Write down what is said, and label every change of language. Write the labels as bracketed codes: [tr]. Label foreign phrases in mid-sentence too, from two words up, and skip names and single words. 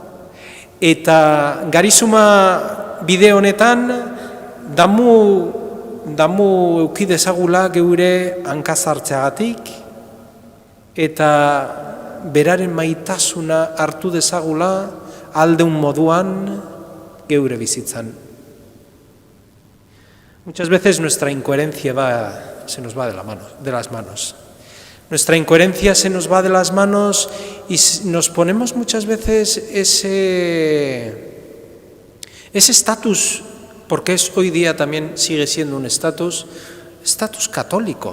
[eu] Eta garizuma bide honetan damu damu euki dezagula geure hankazartzeagatik eta beraren maitasuna hartu dezagula aldeun moduan geure bizitzan. [es] Muchas veces nuestra incoherencia se nos va de las manos. Nuestra incoherencia se nos va de las manos y nos ponemos muchas veces ese estatus, porque hoy día también sigue siendo un estatus católico.